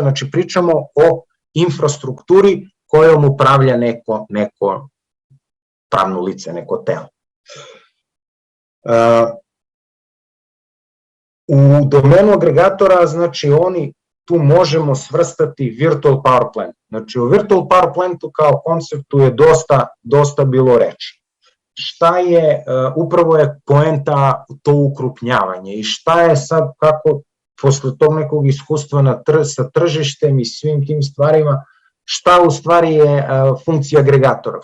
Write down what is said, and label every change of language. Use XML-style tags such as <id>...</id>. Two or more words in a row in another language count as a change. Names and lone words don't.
<sr>Znači, pričamo o infrastrukturi kojom upravlja neko pravno lice, neko telo. U domenu agregatora, znači, oni tu možemo svrstati</sr> <en>virtual power plant.</en> <sr>Znači, u</sr> <en>virtual power plantu</en> <sr>kao konceptu je dosta bilo reči. Šta je, upravo je poenta to ukrupnjavanje i šta je sad, kako posle tog nekog iskustva sa tržištem i svim tim stvarima, šta u stvari je funkcija agregatora?</sr>